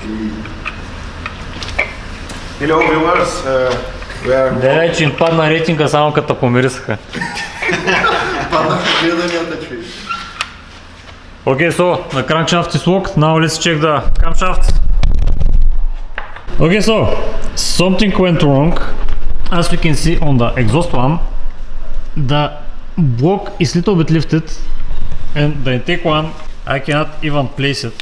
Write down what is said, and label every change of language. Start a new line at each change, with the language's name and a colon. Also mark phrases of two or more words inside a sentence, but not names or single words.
English: Hello viewers, we are...
Bulgarian: Да, че им падна рейтинга само като помирисаха. Паднаха гледанията, че.
English: Okay, so the crankshaft is locked. Now let's check the camshafts. Okay, so something went wrong. As we can see on the exhaust one, the block is little bit lifted, and the intake one I cannot even place it.